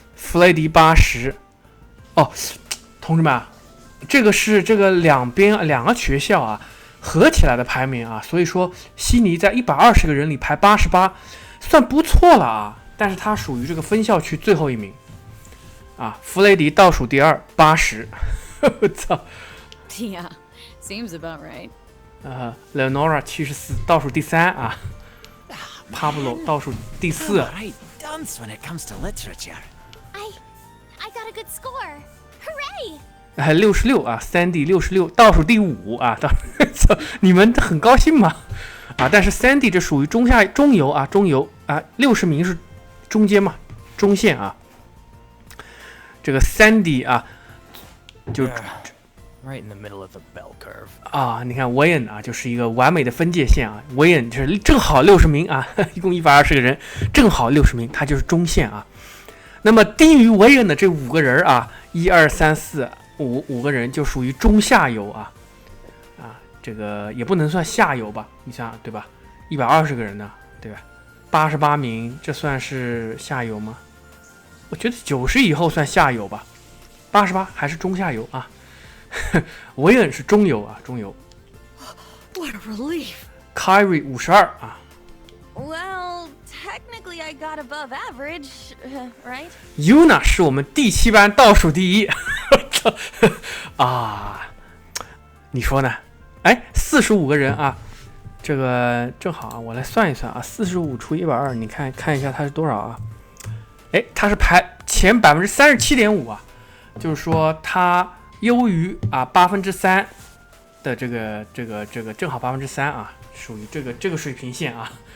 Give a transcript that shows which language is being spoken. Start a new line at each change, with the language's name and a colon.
Chinese: 弗雷迪80，同志们，这个是这个两个学校啊合起来的排名啊，所以说悉尼在120个人里排88，算不错了啊，但是他属于这个分校区最后一名啊，弗雷迪倒数第二80，我操。
English: Yeah.Seems about right.
Chinese: Leonora 74倒数第3啊 ，Pablo 倒数第4。
English: Dunce when it comes to literature. I got a good score. Hooray!
Chinese: 66啊，Sandy 66倒数第5啊，你们很高兴吗？啊，但是 Sandy 这属于中游啊，60名是中间嘛，中线啊。这个 Sandy 啊，就。
English: Right in the middle of the bell curve.
Chinese: 啊，你看 Wayne 啊，就是一个完美的分界线啊。Wayne 就是正好60名啊，一共120个人，正好60名，他就是中线啊。那么低于 Wayne 的这5个人啊，1、2、3、4、5个人就属于中下游啊。这个也不能算下游吧？你想对吧？120个人呢，对吧？88名，这算是下游吗？我觉得90以后算下游吧，88还是中下游啊。维恩是中游啊，中游。
English: What a relief.
Chinese: Kyrie 52啊。
English: Well, technically say I got above average, right?
Chinese: Yuna 是我们第7班倒数第一，啊，你说呢？哎，45个人啊，这个正好啊，我来算一算啊，45除120，你看一下它是多少啊？哎，它是排前37.5%啊，就是说它优于啊3%的这个正好3%啊，属于这个水平线啊。